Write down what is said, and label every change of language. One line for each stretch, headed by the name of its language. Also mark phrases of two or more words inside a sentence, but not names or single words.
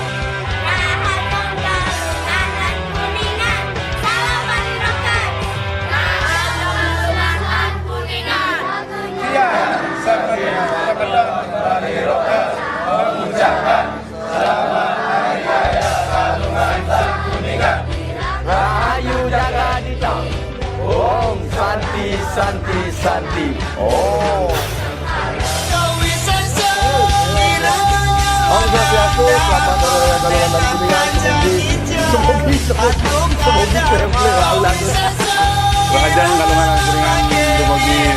Balinese: Rahajang Galungan lan Kuningan.
Indonesian: Salam Bali Rocker.
Balinese: Rahajang Galungan lan Kuningan.
Indonesian: Iya, seperti teman-teman Bali Rocker mengucapkan selamat hari raya Galungan dan Kuningan.
Balinese: Rahayu jaga dita, Om Santi. Oh. Om Swastiastu,
Indonesian: selamat hari raya Galungan dan Kuningan. Semoga temple ulang.
Balinese: Rahajang Galungan dan Kuningan dumugi.